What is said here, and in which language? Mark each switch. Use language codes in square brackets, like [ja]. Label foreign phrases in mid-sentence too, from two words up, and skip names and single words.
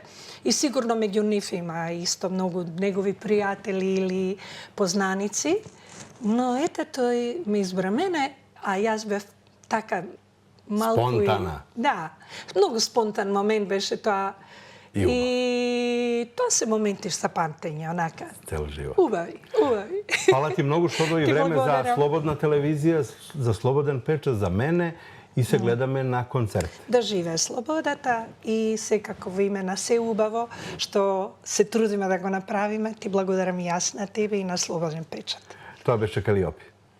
[mk] И сигурно меѓу нив има исто многу негови пријатели или познаници. Но ете тој ме избра мене, а јас бев така малку... Спонтана. Да, многу спонтан момент беше тоа. И тоа се моменти за памтење, онака. Цел живот. Убави. [sr] Hvala ti mnogo što odvoji vreme za Slobodna televizija, za Slobodan pečat, za mene [mk] и се гледаме на концерт. Да живее слободата и секако во име на се убаво што се трудиме да го направиме. Ти благодарам и јас на тебе и на Слободен печат. Тоа беше Калиопи.